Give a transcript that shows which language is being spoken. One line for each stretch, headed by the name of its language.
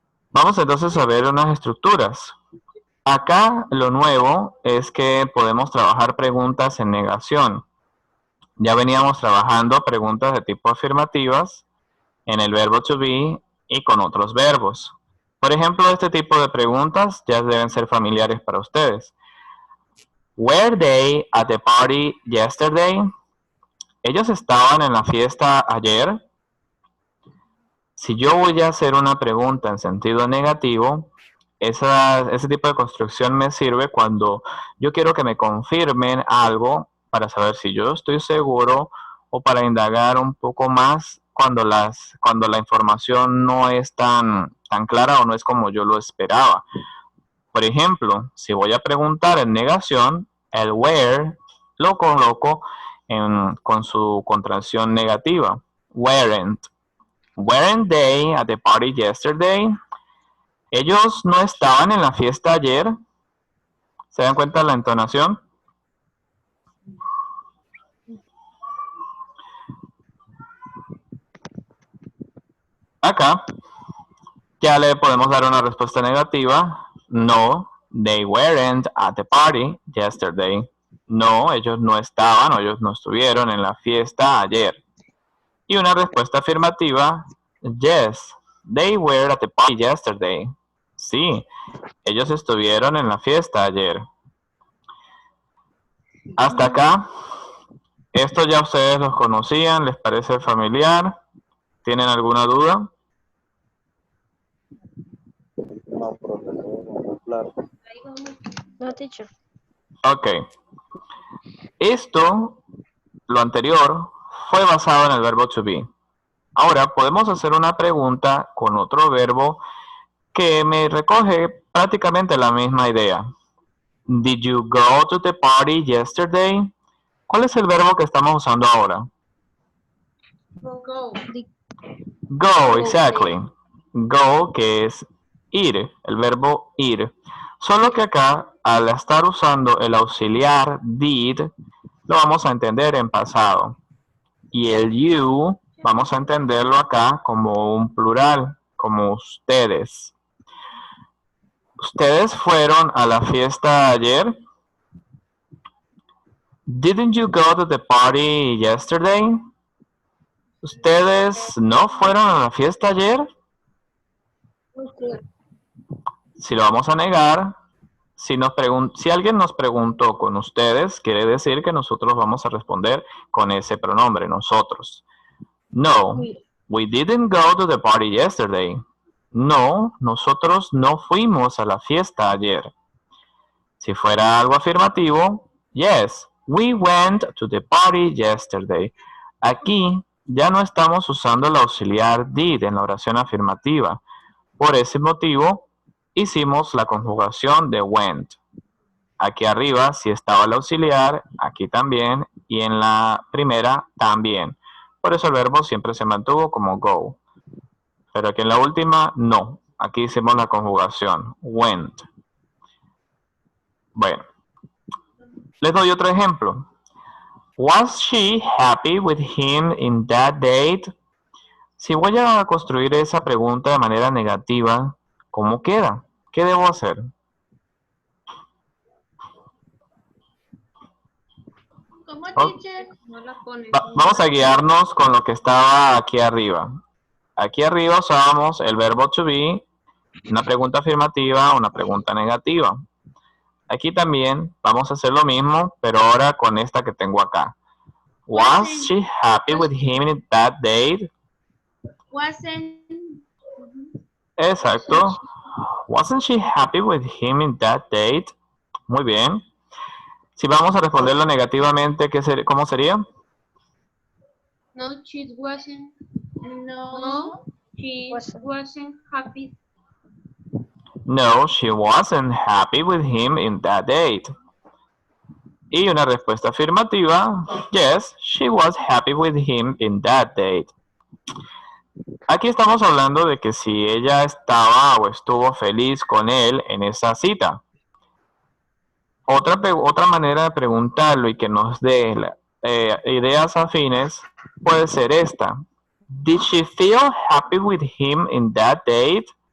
Spanish: Vamos entonces a ver unas estructuras. Acá lo nuevo es que podemos trabajar preguntas en negación. Ya veníamos trabajando preguntas de tipo afirmativas en el verbo to be y con otros verbos. Por ejemplo, este tipo de preguntas ya deben ser familiares para ustedes.
English: Were they at the party yesterday?
Spanish: ¿Ellos estaban en la fiesta ayer? Si yo voy a hacer una pregunta en sentido negativo, ese tipo de construcción me sirve cuando yo quiero que me confirmen algo para saber si yo estoy seguro o para indagar un poco más cuando la información no es tan clara o no es como yo lo esperaba. Por ejemplo, si voy a preguntar en negación, el where lo coloco con su contracción negativa.
English: Weren't. Weren't they at the party yesterday?
Spanish: ¿Ellos no estaban en la fiesta ayer? ¿Se dan cuenta de la entonación? Acá Ya le podemos dar una respuesta negativa.
English: No, they weren't at the party yesterday.
Spanish: No, ellos no estaban o ellos no estuvieron en la fiesta ayer. Y una respuesta afirmativa.
English: Yes, they were at the party yesterday.
Spanish: Sí, ellos estuvieron en la fiesta ayer. Hasta acá. Esto ya ustedes los conocían, ¿les parece familiar? ¿Tienen alguna duda? No, profesor, claro.
English: No, teacher. Ok.
Spanish: Esto, lo anterior, fue basado en el verbo to be. Ahora podemos hacer una pregunta con otro verbo que me recoge prácticamente la misma idea.
English: Did you go to the party yesterday?
Spanish: ¿Cuál es el verbo que estamos usando ahora?
English: Go.
Spanish: Go,
English: exactly.
Spanish: Go, que es ir, el verbo ir. Solo que acá, al estar usando el auxiliar did, lo vamos a entender en pasado. Y el you, vamos a entenderlo acá como un plural, como ustedes. ¿Ustedes fueron a la fiesta ayer?
English: Didn't you go to the party yesterday?
Spanish: ¿Ustedes no fueron a la fiesta ayer? Si lo vamos a negar, si alguien nos preguntó con ustedes, quiere decir que nosotros vamos a responder con ese pronombre, nosotros.
English: No, we didn't go to the party yesterday.
Spanish: No, nosotros no fuimos a la fiesta ayer. Si fuera algo afirmativo,
English: yes, we went to the party yesterday.
Spanish: Aquí ya no estamos usando el auxiliar did en la oración afirmativa. Por ese motivo, hicimos la conjugación de went. Aquí arriba sí estaba el auxiliar, aquí también, y en la primera también. Por eso el verbo siempre se mantuvo como go. Pero aquí en la última, no. Aquí hicimos la conjugación, went. Bueno, les doy otro ejemplo.
English: Was she happy with him in that date?
Spanish: Si voy a construir esa pregunta de manera negativa, ¿cómo queda? ¿Qué debo hacer? ¿Cómo, Oh. teacher? No la pones. Vamos a guiarnos con lo que estaba aquí arriba. Aquí arriba usábamos el verbo to be, una pregunta afirmativa, una pregunta negativa. Aquí también vamos a hacer lo mismo, pero ahora con esta que tengo acá.
English: Was she happy with him in that date? Wasn't.
Spanish: Exacto.
English: Wasn't she happy with him in that date?
Spanish: Muy bien. Si vamos a responderlo negativamente, ¿cómo sería?
English: No, she wasn't. No, she wasn't happy. No, she wasn't happy with him in that date.
Spanish: Y una respuesta afirmativa,
English: yes, she was happy with him in that date.
Spanish: Aquí estamos hablando de que si ella estaba o estuvo feliz con él en esa cita. Otra manera de preguntarlo y que nos dé ideas afines puede ser esta.
English: Did she feel happy with him in that date?